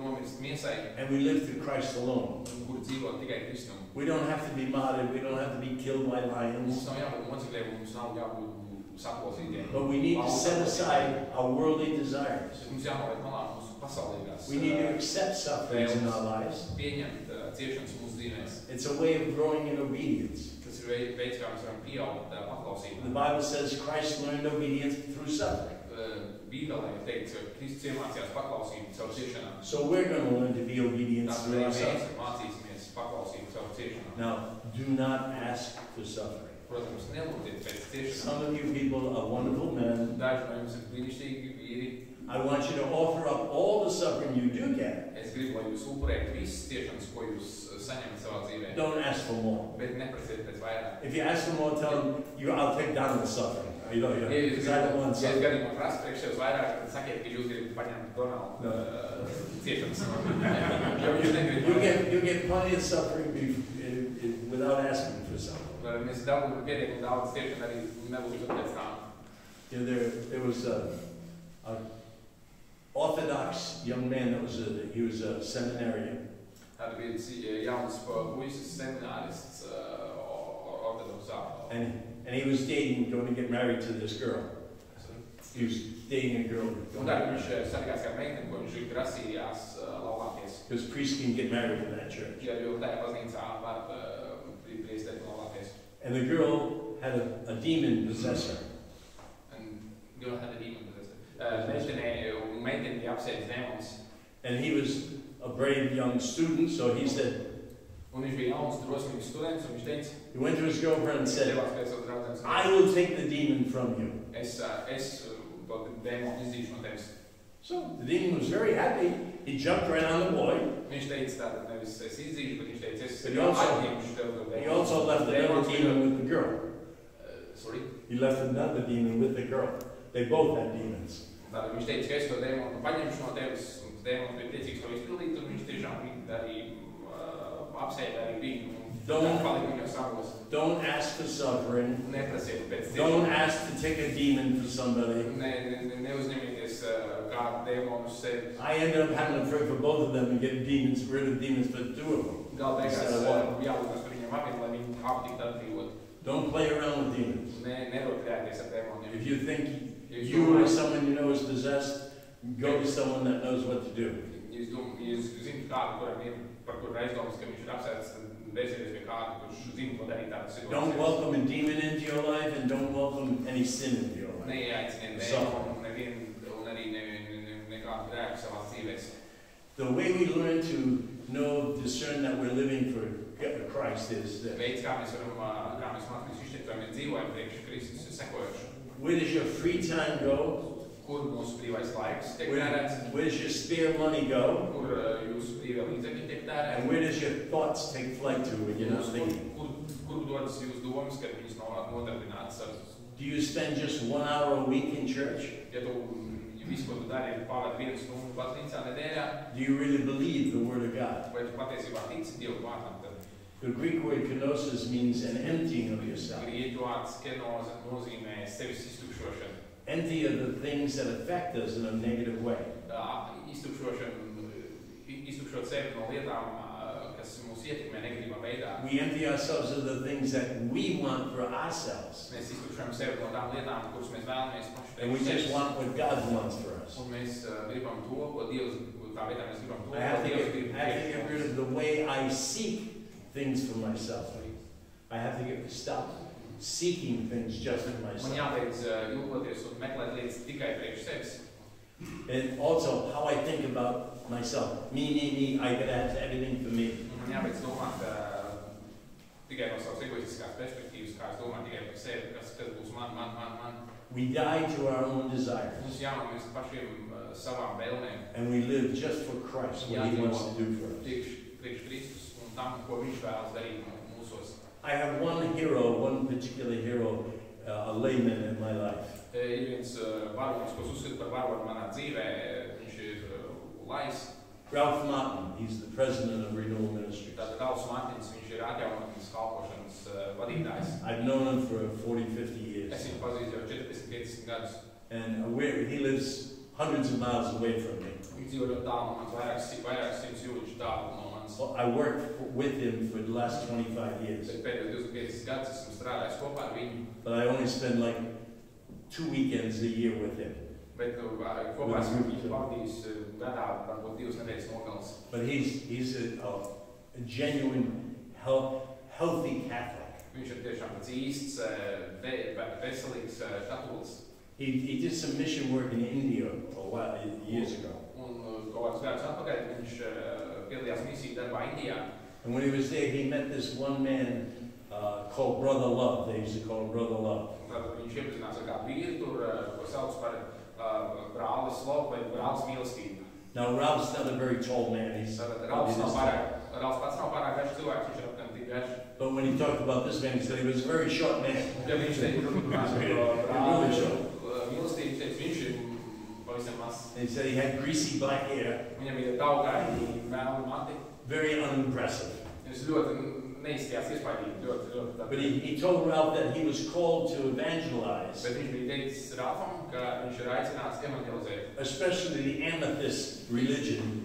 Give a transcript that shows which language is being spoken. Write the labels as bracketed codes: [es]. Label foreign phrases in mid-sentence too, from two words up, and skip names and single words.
[lv] nokrist miesai, [en] and we live through Christ alone. [lv] kur dzīvo tikai Kristum. [en] We don't have to be martyred, we don't have to be killed by lions. [lv] Mums nav jābūt mocekļiem, mums nav jābūt saklausītiem. [en] But we need to set aside our worldly desires. [lv] Mums jānoliek malā mūsu pasaulīgās [en] We need to accept sufferings in our lives. [lv] Pieņemt ciešanas mūsu dzīvēs. [en] It's a way of growing in obedience. [lv] Tas ir veids, kā mēs varam pieaugt paklausībā. [en] The Bible says Christ learned obedience through suffering. [lv] Bībelē ir teikts, ka Kristus iemācījās paklausību caur ciešanām. [en] So we're going to learn to be obedient through our suffering. [lv] Mēs mācīsimies paklausību caur ciešanām. [en] Now, do not ask for suffering. [lv] Protams, nelūdziet pēc ciešanām. [en] Some of you people are wonderful men. [lv] Daži no jums ir brīnišķīgi vīri. [en] I want you to offer up all the suffering you do get. [lv] Es gribu, lai jūs upurētu visas ciešanas, ko jūs saņemat savā dzīvē. [en] Don't ask for more. [lv] Bet neprasiet pēc vairāk. [en] If you ask for more, tell them, I'll take down the suffering. Because I don't want suffering. [lv] Ja gadījumā prasa priekš sev vairāk, tad sakiet, ka jūs gribat paņemt Donaldu ciešanas. [en] You get plenty of suffering without asking for something. [lv] Mēs dabūjam pietiekami daudz ciešanu arī nelūdzot pēc tām. [en] There was an Orthodox young man he was a seminarian. [lv] Tad bija jauns puisis seminārists ortodoksā. [en] And he was going to get married to this girl. He was dating a girl. [lv] Un tad viņš sargās kā meiteni, ko viņš grasījās laulāties. [en] Because priests can get married in that church. [lv] Jo tajā baznīcā var priesteri laulāties. [en] And the girl had a demon possess her. And the girl had a demon possess her. [lv] Meiteni bija apsēdis demons. [en] And he was a brave young student, so he said, [lv] Un viņš bija jauns, drosmīgs students, un viņš teica, [en] he went to his girlfriend and said, I will take the demon from you. [lv] Es to demonu izdīšu no tevis. [en] So the demon was very happy. He jumped right on the boy. [lv] Viņš teica tātad nevis es izdīšu, bet viņš teica, es atņemšu tev to demonu. [en] He also left another demon with the girl. Sorry? He left another demon with the girl. They both had demons. [lv] Tātad viņš teica, ka es to demonu paņemšu no tevis, un demons bija priecīgs to izpildīt, un viņš tiešām arī apsēda arī viņu. [en] Don't ask for suffering. [lv] Neprasiet pēc ciešanām. [en] Don't ask to take a demon for somebody. [lv] Neuzņemieties kādu demonu uz sevi. [en] I ended up having to pray for both of them and get rid of demons for two of them. [lv] Gala beigās jālūdz par viņiem abiem, lai viņi abi tiktu atbrīvoti. [en] Don't play around with demons. [lv] Nerokļēties ar demoniem. [en] If you think you or someone you know is possessed, go to someone that knows what to do. [lv] Jūs zināt kādu, kuram ir par kuru aizdomas, ka viņš ir apsēdis, tad vērsieties pie kādu, kurš zina, ko darīt tādas situācijas. [en] Don't welcome a demon into your life and don't welcome any sin into your life. [lv] Neieaiciniet demonu un arī nekādu grēku savās dzīvēs. [en] The way we learn to discern that we're living for Christ is that. [lv] Veids, kā mēs mācāmies izšķirt, vai mēs dzīvojam priekš Kristus, ir sekojoši. [en] Where does your free time go? [lv] Kur mūsu brīvais laiks tiek tērēts? [en] Where does your spare money go? [lv] Kur jūsu brīvā līdzekļi tiek tērēti? [en] And where does your thoughts take flight to when you're not thinking? [lv] Kur dodas jūsu domas, kad viņas nav nodarbinātas ar? [en] Do you spend just 1 hour a week in church? [lv] Ja tu visu, ko tu dari, pavadi 1 stundu baznīcā nedēļā? [en] Do you really believe the Word of God? [lv] Vai tu patiesībā tici Dievu vārdam? [en] The Greek word kenosis means an emptying of yourself. [lv] Grieķu vārds kenoze nozīmē sevis iztukšošanu. [en] Empty of the things that affect us in a negative way. [lv] Iztukšot sevi no lietām, kas mūs ietekmē negatīvā veidā. [en] We empty ourselves of the things that we want for ourselves. [lv] Mēs iztukšojam sevi no tām lietām, kuras mēs vēlamies paši. [en] And we just want what God wants for us. [lv] Un mēs gribam to, ko Dievs, tā vietā mēs gribam to, [en] I have to get rid of the way I seek things for myself. I have to stop seeking things just for myself. [lv] Man jābeidz ilgoties un meklēt lietas tikai priekš sevis. [en] And also how I think about myself. Me, I gotta have everything for me. [lv] Man jābeidz domāt tikai no savas egoistiskās perspektīvas, kā es domāju tikai par sevi, kas būs man. [en] We die to our own desires. [lv] Mums jānomirst pašiem savām vēlmēm. [en] And we live just for Christ, what He wants to do for us. [lv] Priekš Kristus un tam, ko Viņš vēlas darīt mūsos. [en] I have one particular hero, a layman in my life. [lv] Ir viens varonis, ko uzskatu par varoni manā dzīvē, viņš ir Lais. [en] Ralph Martin, he's the president of Renewal Ministries. [lv] Tātad Ralfs Martins, viņš ir atjaunotnes kalpošanas vadītājs. [en] I've known him for 40, 50 years. [lv] Es viņu pazīstu jau 40, 50 gadus. [en] And he lives hundreds of miles away from me. [lv] Viņš dzīvo ļoti tālu no manis, vairākas simtus jūdžu tālu no manis. [en] Well, I worked with him for the last 25 years. [lv] Bet pēdējos 25 gadus esmu strādājis kopā ar viņu. [en] But I only spend like 2 weekends a year with him. [lv] Bet kopā esmu viņu pavadījis gadā, varbūt 2 nedēļas nogales. [en] But he's a genuine, healthy Catholic. [lv] Viņš ir tiešām tāds īsts, veselīgs katolis. [en] He did some mission work in India years ago. [lv] Un kaut kādus gadus atpakaļ viņš piedalījās misiju darbā Indijā. [en] And when he was there, he met this one man called Brother Love. They used to call him Brother Love. [lv] Tad viņš iepazinās ar kādu vīru tur, ko sauc par brālis Lovu vai brālis mīlestību. [en] Now Ralph's not a very tall man. [lv] Ralphs pats nav pārāk garš cilvēks, viņš ir apmēram tik garš. [en] But when he talked about this man, he said he was a very short man. [lv] Ja viņš teica, [en] Really short. [lv] Mīlestību, teica, viņš ir pavisam mazs. [en] And he said he had greasy black hair. [lv] Viņam ir daugaini melni mati. [en] Very unimpressive. [lv] Viņš ļoti neizskatījās iespaidīgi, ļoti. [en] But he told Ralph that he was called to evangelize. [lv] Bet viņš bija teicis Ralfam, ka viņš ir aicināts evangelizēt. [en] Especially the amethyst religion.